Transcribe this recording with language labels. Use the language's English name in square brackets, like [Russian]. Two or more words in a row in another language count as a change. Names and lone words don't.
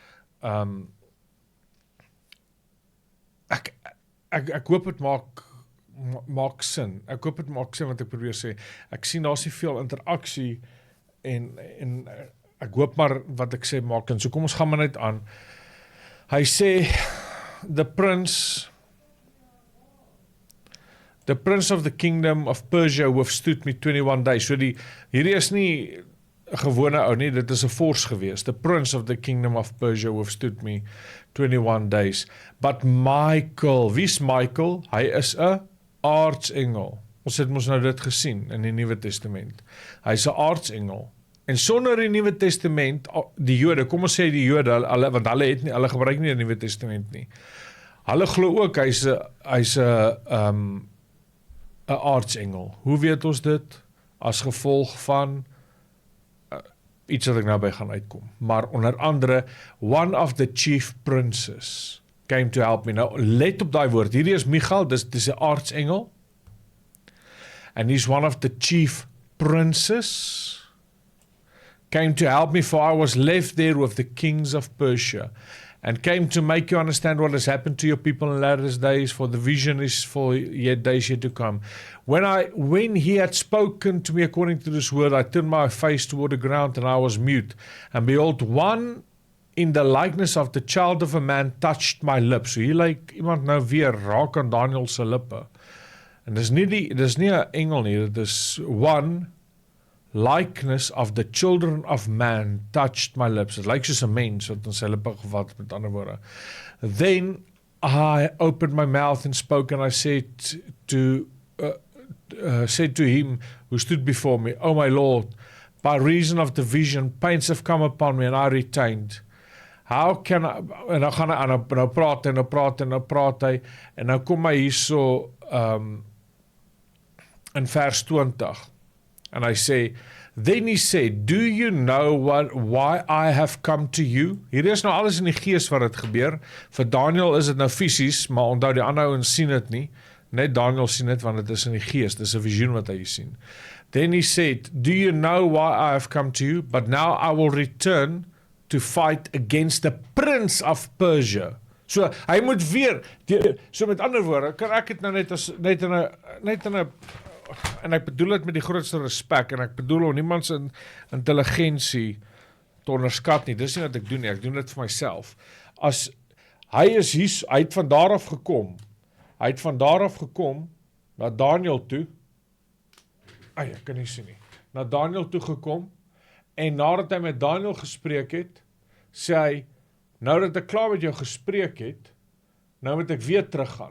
[Afrikaans] Ek hoop dit maak sin. Ek hoop dit maak sin wat ek probeer sê. Ek sien daar's nie veel interaksie en ek hoop maar wat ek sê maak. En so kom ons gaan maar net aan. Hy sê [English] the prince of the kingdom of Persia withstood me 21 days. [Afrikaans] So hierdie is nie 'n gewone ou nie, dit is 'n Vors gewees. [English] The prince of the kingdom of Persia withstood me 21 days. [Afrikaans] But Michael, wie's Michael? Hy is 'n aartsengel. Ons het mos nou dit gesien in die Nuwe Testament. Hy's 'n aartsengel. En sonder die Nuwe Testament, die Jode, kom ons sê die Jode, want hulle gebruik nie die Nuwe Testament nie. Hulle glo ook hy's 'n aartsengel. Hoe weet ons dit? As gevolg van iets wat ek nou by gaan uitkom. Maar onder andere, [English] one of the chief princes came to help me. [Afrikaans] Nou, let op daai woord. Hierdie is Michael, dis 'n aartsengel. [English] And he's one of the chief princes. Came to help me, for I was left there with the kings of Persia. And came to make you understand what has happened to your people in latter days, for the vision is for yet days yet to come. When he had spoken to me according to this word, I turned my face toward the ground, and I was mute. And behold, one in the likeness of the child of a man touched my lips. [Afrikaans] So hier lyk iemand nou weer raak aan Daniel se lippe. En dis nie 'n engel nie, dit is [English] one likeness of the children of man touched my lips. [Afrikaans] Dit lyk soos 'n mens wat in sy lippe gevat, met ander woorde. [English] Then I opened my mouth and spoke, and I said to him who stood before me, "Oh my Lord, by reason of the vision, pains have come upon me, and I retained. How can I," [Afrikaans] en dan gaan hy aan, nou praat hy, en nou kom hy hierso in vers 20. [English] And I say, then he said, "Do you know why I have come to you?" [Afrikaans] Hier is nou alles in die gees wat dit gebeur. Vir Daniel is dit nou fisies, maar onthou die ander ouens sien dit nie. Net Daniel sien dit, want dit is in die gees. Dit is 'n visioen wat hy sien. [English] Then he said, "Do you know why I have come to you? But now I will return to fight against the prince of Persia." [Afrikaans] So, hy moet weer, so met ander woorde, kan ek dit nou net in 'n en ek bedoel dit met die grootste respek, en ek bedoel om niemand se intelligensie te onderskat nie. Dis nie wat ek doen nie, ek doen dit vir myself. As hy het van daar af gekom, na Daniel toe, ek kan nie sien nie, na Daniel toe gekom, en nadat hy met Daniel gespreek het, sê hy, nou dat ek klaar met jou gespreek het, nou moet ek weer teruggaan.